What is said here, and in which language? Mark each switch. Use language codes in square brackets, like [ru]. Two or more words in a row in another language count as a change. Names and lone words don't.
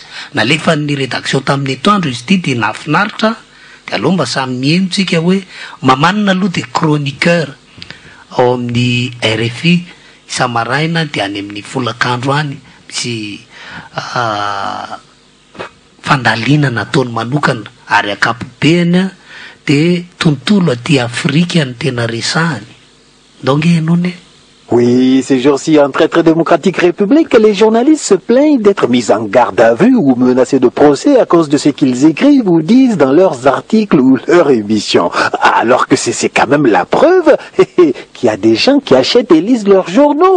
[mg] Nalefa ny rédaction tamin'ny etoandro izy ty de nafinaritra de aloha mba samy mieno tsika hoe mamanina aloha de chroniqueur ao amin'ny RFI isamaraina de any amin'ny folakandro any misy fandalina nataony manokana ary akapobeany de tontolo aty Afrika ny tena resahany. Donc enone. [fr] Oui, ces jours-ci, en très démocratique république, les journalistes se plaignent d'être mis en garde à vue ou menacés de procès à cause de ce qu'ils écrivent ou disent dans leurs articles ou leurs émissions. Alors que c'est quand même la preuve qu'il y a des gens qui achètent et lisent leurs journaux.